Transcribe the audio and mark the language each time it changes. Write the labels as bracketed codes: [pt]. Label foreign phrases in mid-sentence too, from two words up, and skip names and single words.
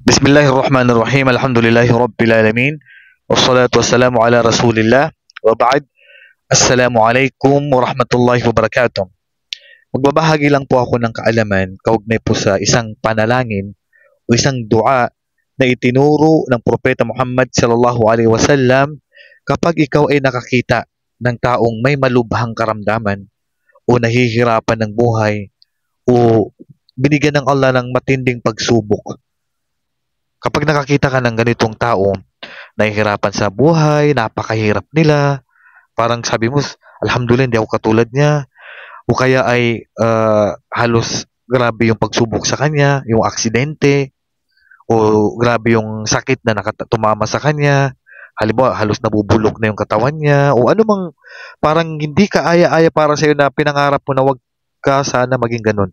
[ar] بسم الله الرحمن الرحيم الحمد لله رب العالمين والصلاة والسلام على رسول الله. وبعد. السلام عليكم ورحمة الله وبركاته. [tl] Magbabahagi lang po ako ng kaalaman kaugnay po sa isang panalangin o isang dua na itinuro ng Propeta Muhammad [ar] صلى الله عليه وسلم [tl] kapag ikaw ay nakakita ng taong may malubhang karamdaman o nahihirapan ng buhay o binigyan ng Allah ng matinding pagsubok. Kapag nakakita ka ng ganitong tao, nahihirapan sa buhay, napakahirap nila, parang sabi mo, alhamdulillah, hindi ako katulad niya, o kaya ay halos grabe yung pagsubok sa kanya, yung aksidente, o grabe yung sakit na tumama sa kanya, halimbawa, halos nabubulok na yung katawan niya, o anumang parang hindi ka aya-aya para sa'yo na pinangarap mo na wag ka sana maging ganun.